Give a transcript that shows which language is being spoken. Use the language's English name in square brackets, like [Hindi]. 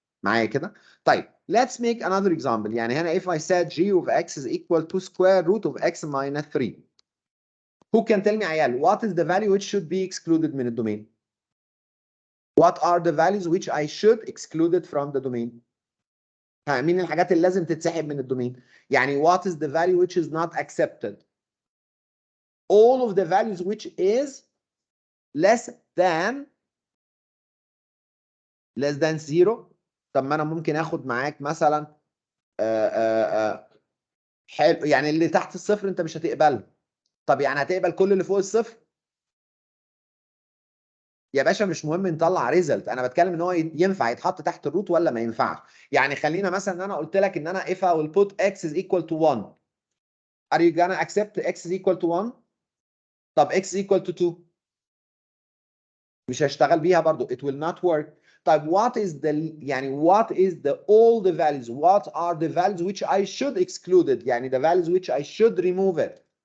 [Arabic] معايا كده؟ طيب, [English] let's make another example. يعني هنا if I said g of x is equal to square root of x minus 3. Who can tell me [Arabic] عيال, [English] what is the value which should be excluded [Arabic] من الدومين? [English] What are the values which I should exclude it from the domain? [Arabic] ها مين الحاجات اللي لازم تتسحب من الدومين؟ [English] يعني what is the value which is not accepted? All of the values which is less than 0. [Arabic] طب ما انا ممكن اخد معاك مثلا حلو يعني اللي تحت الصفر انت مش هتقبله. طب يعني هتقبل كل اللي فوق الصفر؟ يا باشا مش مهم نطلع ريزلت، انا بتكلم ان هو ينفع يتحط تحت الروت ولا ما ينفعش. يعني خلينا مثلا ان انا قلت لك ان انا [English] if I will put x is equal to 1 are you gonna accept x is equal to 1؟ [Arabic] طب [English] x is equal to 2 [Arabic] مش هشتغل بيها برضو [English] it will not work. طيب what is the [Arabic] يعني [English] what is the all the values what are the values which I should exclude it يعني the values which I should remove it.